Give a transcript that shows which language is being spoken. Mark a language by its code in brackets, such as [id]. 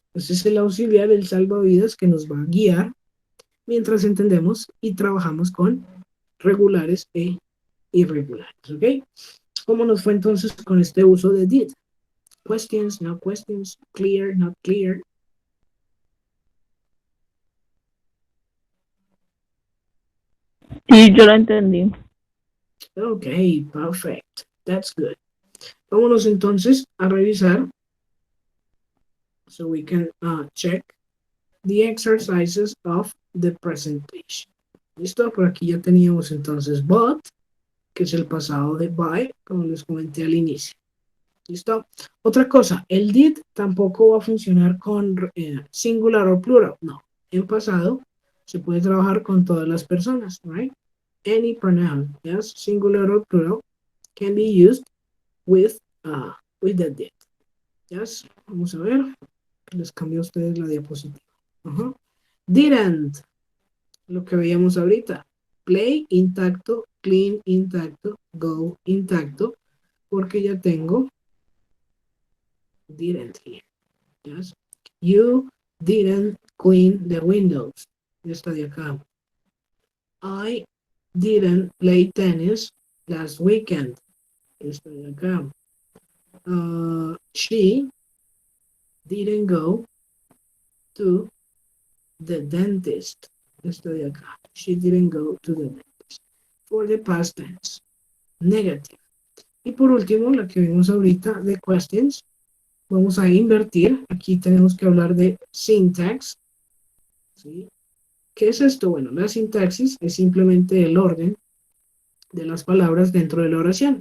[es] Ese es el auxiliar, el salvavidas que nos va a guiar mientras entendemos y trabajamos con regulares e irregulares. ¿Ok? ¿Cómo nos fue entonces con este uso de did? [en] Questions, no questions, clear, not clear. [es] Sí, yo lo entendí. [en] Ok, perfect. That's good. [es] Vámonos entonces a revisar [en] so we can check the exercises of the presentation. ¿Listo? [es] Por aquí ya teníamos entonces but, que es el pasado de buy, como les comenté al inicio. ¿Listo? Otra cosa, el did tampoco va a funcionar con singular o plural. No, en pasado se puede trabajar con todas las personas, right? [en] Any pronoun, yes, singular or plural, can be used with the did. [es] Yes, vamos a ver. Les cambio a ustedes la diapositiva. Ajá. Didn't, lo que veíamos ahorita. Play intacto, clean intacto, go intacto, porque ya tengo didn't here. Yes. [en] You didn't clean the windows. [es] Esta de acá. [en] I didn't play tennis last weekend. [es] Esta de acá. [en] She didn't go to the dentist. [es] Esta de acá. [en] She didn't go to the dentist. For the past tense. Negative. [es] Y por último, la que vimos ahorita de questions. Vamos a invertir. Aquí tenemos que hablar de syntax. ¿Sí? ¿Qué es esto? Bueno, la sintaxis es simplemente el orden de las palabras dentro de la oración.